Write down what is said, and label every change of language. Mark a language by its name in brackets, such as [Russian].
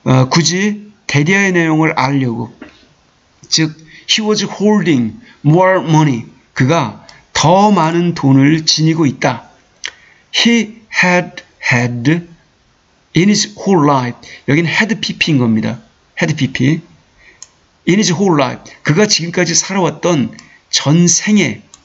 [Korean] 굳이 대리아의 내용을 알려고. 즉, [English] he was holding more money. [Korean] 그가 더 많은 돈을 지니고 있다. [English] He had in his whole life. [Korean] 여기는 [English] had pp [Korean] 인 겁니다. [English] had pp. in his whole life. [Korean] 그가 지금까지 살아왔던 전생에